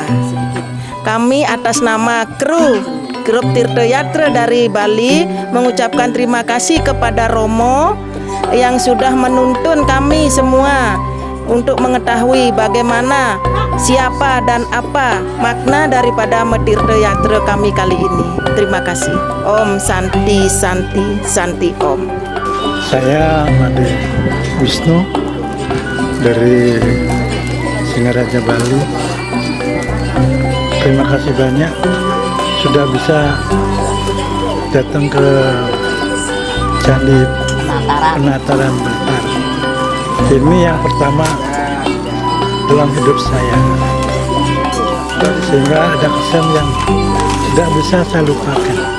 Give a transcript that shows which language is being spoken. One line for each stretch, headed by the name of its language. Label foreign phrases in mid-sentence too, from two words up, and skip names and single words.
Indonesian: Kami atas nama kru Grup Tirta Yatra dari Bali mengucapkan terima kasih kepada Romo yang sudah menuntun kami semua untuk mengetahui bagaimana, siapa dan apa makna daripada Tirta Yatra kami kali ini. Terima kasih.
Sanskrit: Om Santi Santi Santi Om.
Indonesian: Saya Made Wisnu dari Singaraja Bali. Terima kasih banyak sudah bisa datang ke Candi Penataran Blitar. Ini yang pertama dalam hidup saya, sehingga ada kesan yang tidak bisa saya lupakan.